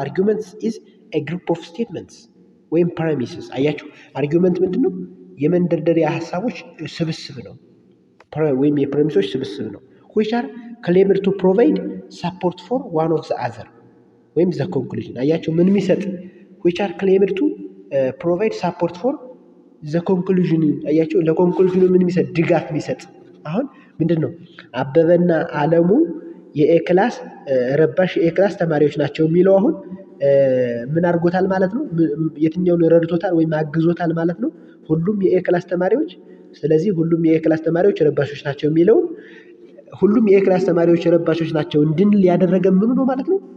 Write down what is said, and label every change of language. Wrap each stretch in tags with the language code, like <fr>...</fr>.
<en>አርጊውመንት ኢዝ ኤ ግሩፕ ኦፍ ስቴትመንትስ</en> <am>ወይም ፕሬሚስስ። አያችሁ አርጊውመንት ምንድነው? የመንደርደሪያ ሐሳቦች ስብስብ ነው ወይም የፕሬሚሶች ስብስብ ነው።</am> <en>which are claimed to provide support for one of the other</en> <am>ወይም</am> <en>the conclusion።</en> <am>አያችሁ ምን የሚሰጥ?</am> <en>which are claimed to provide support for the conclusion።</en> <am>አያችሁ ለኮንክሉዥኑ ምን የሚሰጥ? ድጋፍ የሚሰጥ። አሁን ምንድነው? አበበና አለሙ የኤ ክላስ ረባሽ የኤ ክላስ ተማሪዎች ናቸው የሚለው አሁን ምን አድርጎታል ማለት ነው? የትኛውን ረድቶታል ወይም አግዞታል ማለት ነው? ሁሉም የኤ ክላስ ተማሪዎች። ስለዚህ ሁሉም የኤ ክላስ ተማሪዎች ረባሾች ናቸው የሚለውን ሁሉም የኤ ክላስ ተማሪዎች ረባሾች ናቸው እንድንል ያደረገ ምኑ ነው ማለት ነው?</am>